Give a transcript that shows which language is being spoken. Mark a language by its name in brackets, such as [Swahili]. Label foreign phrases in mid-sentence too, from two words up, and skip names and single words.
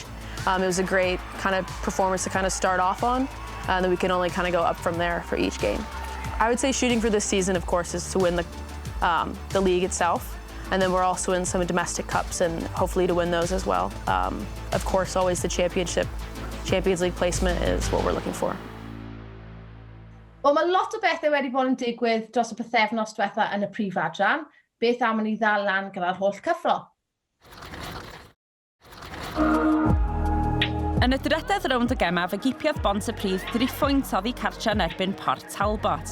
[English] It was a great kind of performance to kind of start off on, and then we can only kind of go up from there for each game. I would say shooting for this season, of course, is to win the league itself, and then we're also in some domestic cups and hopefully to win those as well. Of course, always the Champions League placement is what we're looking for. [Welsh] Wel, mae lot o bethau wedi bod yn digwydd dros y pythefnos diwetha yn y Brif Adran. Beth am ni ddal lan gyda'r holl cyffro? Yn y drydydd rownd y gema, fe gipiodd bont y prif 3 phwynt oddi cartre yn erbyn Port Talbot.